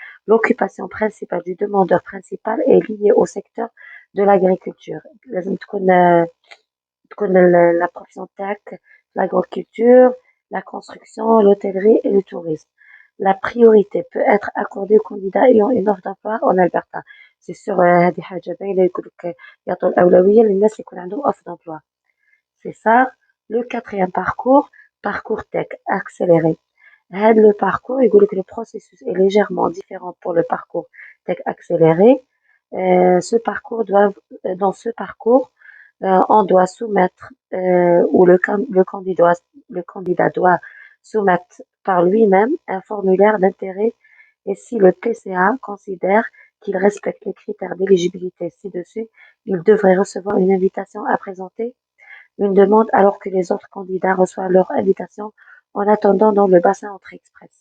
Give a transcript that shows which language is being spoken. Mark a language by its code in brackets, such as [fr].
[fr] L'occupation principale du demandeur principal est liée au secteur de l'agriculture. [ar] لازم تكون [fr] la profession [ar] تاعك [fr] l'agriculture, la construction, l'hôtellerie et le tourisme. La priorité peut être accordée aux candidats ayant une offre d'emploi en Alberta. C'est sûr [ar] هذه حاجة باينة يقول لك يعطوا الأولوية للناس اللي يكون عندهم offre d'emploi. [fr] C'est ça. Le quatrième parcours, parcours tech accéléré. Le parcours, il dit que le processus est légèrement différent pour le parcours tech accéléré. Dans ce parcours, on doit soumettre, ou le candidat doit soumettre par lui-même un formulaire d'intérêt et si le PCA considère qu'il respecte les critères d'éligibilité ci-dessus, il devrait recevoir une invitation à présenter une demande alors que les autres candidats reçoivent leur invitation en attendant dans le bassin entrée express.